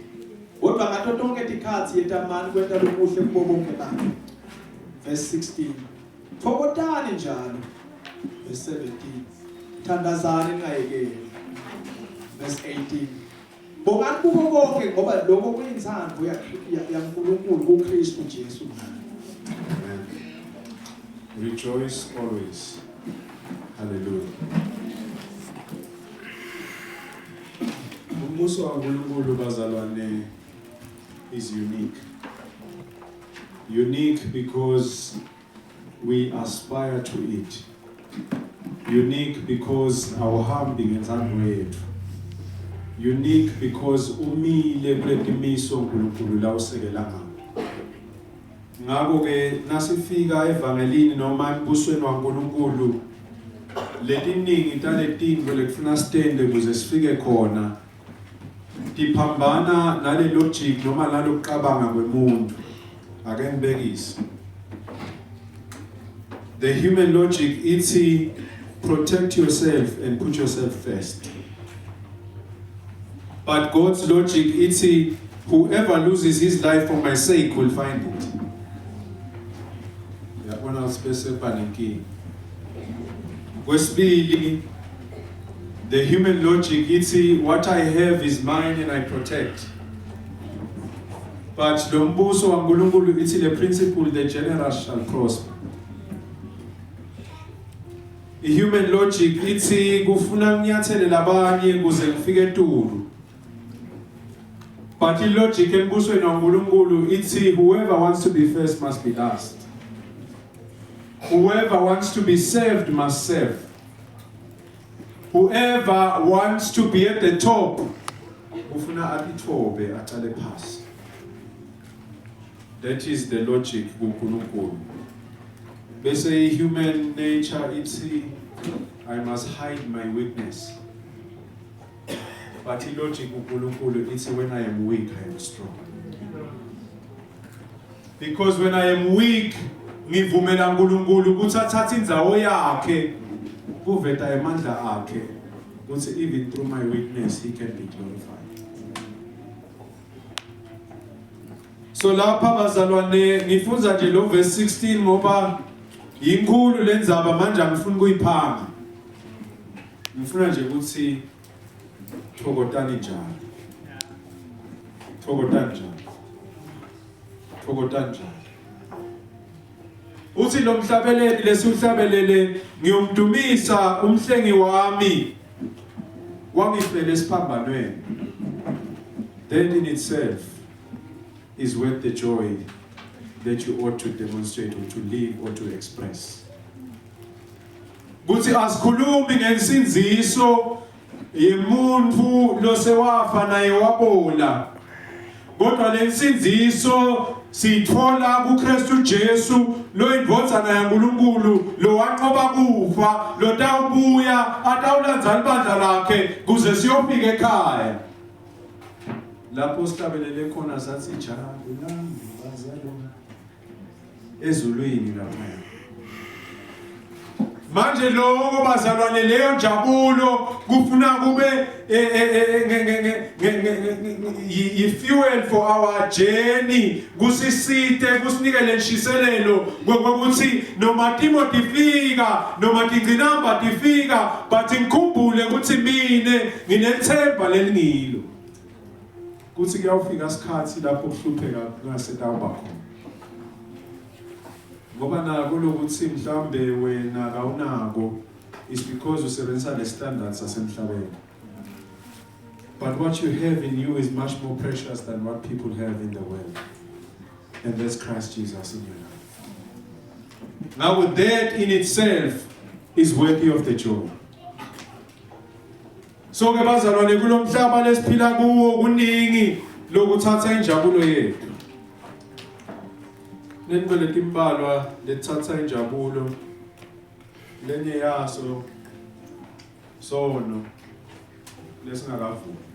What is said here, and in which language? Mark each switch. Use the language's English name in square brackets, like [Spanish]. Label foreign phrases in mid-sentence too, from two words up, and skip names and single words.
[Swati] Kodwa ngato tonke tikhathi yetamani kwenta lokuhle kubo bonke abantu. Verse 16. Thokotani njalo. Verse 17. Thandazani ningayekeli. Verse 18. Bongani kubo konke ngoba lokho kuyinthando yaNkulunkulu kuKristu Jesu. [English] Amen. Rejoice always. [Swati] Hallelujah. Umuso waNkulunkulu bazalwane [English] is unique. Unique because we aspire to it. Unique because [Swati] awuhambi ngenzando yethu. [English] Unique because [Swati] umile kuletimiso uNkulunkulu la usekela ngakho. Ngakho ke nasifika evangelini noma embusweni waNkulunkulu letiningi taletinto lekufuna stende kuze sifike khona tiphambana nale logic noma nalokucabanga kwemuntu. Ake ngibekise. [English] The human logic [Swati] ithi [English] protect yourself and put yourself first. But God's logic [Swati] ithi [English] whoever loses his life for my sake will find it. [Swati] Yabona usipese panicking. Kwesibili, [English] the human logic ithi what I have is mine and I protect. But [Swati] lo mbuso waNkulunkulu ithi [English] the principle the generous shall prosper. The human logic [Swati] ithi kufuna nginyathele labanye kuze ngifike eTulu. [English] But the logic [Swati] embusweni waNkulunkulu ithi [English] whoever wants to be first must be last. Whoever wants to be saved must serve. Whoever wants to be at the top [Swati] ufuna atithobe atale phasi. [English] That is the logic kuNkulunkulu. Bese human nature ithi I must hide my weakness. But the logic [Swati] kuNkulunkulu ithi [English] when I am weak I am strong. Because when I am weak, [Swati] ngivumela uNkulunkulu ukuthi athathe indzawo yakhe kuveta emandla akhe ukuthi [English] even through my weakness he can be glorified. [Swati] So lapha bazalwane ngifunza nje lo verse 16 ngoba inkulu lenzaba manje angifuni kuyiphanga. Ngifuna nje ukuthi thokotani njalo. Thokotani njalo. Thokotani njalo. Uthi lo mhlabeleli lesihlabelele ngiyomdumisa umhlengi wami wangifele esiphambanweni. [English] That in itself is worth the joy that you ought to demonstrate or to live or to express. [Swati] Kuthi asikhulumi ngensinziso yemuntu losewafa naye wabola. Kodwa lensinziso sithola kuKristu Jesu lo indvodzana yaNkulunkulu lo waqoba kufa lo tawubuya atawulandza ibandla lakhe kuze siyofika ekhaya. Lapho sihlabelele khona sathi jabulani bazalwane ezulwini lapha. Manje lokho bazalwane leyo njabulo kufuna kube [English] fuel for our journey [Swati] kusisite kusinike lenshiselelo ngokuthi noma Timothy fika noma tingcinamba tifika but ngikhumbule ukuthi mine nginethemba lelingilo kuthi kuyawufika isikhathi lapho kuhlupheka kungasetawuba khona. Ngoba nako lokuthi mhlambe wena kawunako [English] is because [Swati] usebenzisa [English] the standards [Swati] asemhlabeni. [English] But what you have in you is much more precious than what people have in the world. And that's Christ Jesus in your life. Now that in itself is worthy of the joy. [Swati] So ke bazalwane kulo mhlaba lesiphila kuwo kuningi lokuthatha injabulo yethu. Nenibele timbalwa lethatha injabulo lenye yaso sono lesingakavunywa.